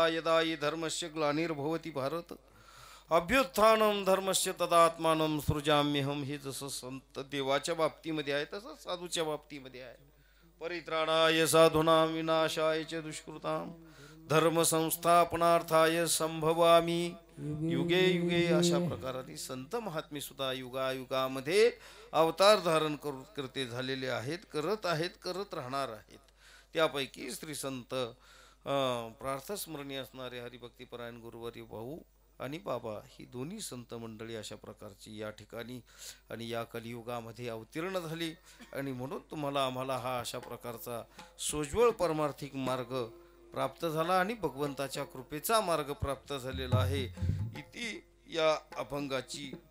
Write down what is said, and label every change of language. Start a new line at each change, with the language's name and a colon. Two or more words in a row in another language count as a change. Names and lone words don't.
Sanskrit: यदा हि धर्मस्य ग्लानिर्भवति भारत अभ्युत्थानम धर्मस्य तदात्मानं सृजाम्यहम
Marathi: हे जसं संत देवाच्या बाबतीमध्ये आहे तसं साधूच्या बाबतीमध्ये आहे
Sanskrit: परित्राणाय साधूनाम विनाशाय च दुष्कृताम धर्म संस्थापनार्थाय संभवामी युगे युगे
Marathi: अशा प्रकाराने संत महात्मे सुद्धा युगायुगामध्ये अवतार धारण करते झालेले आहेत करत राहणार आहेत त्यापैकी श्री संत प्रार्थस्मरणीय असणारे हरिभक्तीपरायण गुरुवर्य भाऊ आणि बाबा ही दोन्ही संत मंडळी अशा प्रकारची या ठिकाणी आणि या कलियुगामध्ये अवतीर्ण झाली आणि म्हणून तुम्हाला आम्हाला हा अशा प्रकारचा सोज्वळ परमार्थिक मार्ग प्राप्त झाला आणि भगवंताच्या कृपेचा मार्ग प्राप्त झालेला आहे इति या अभंगाची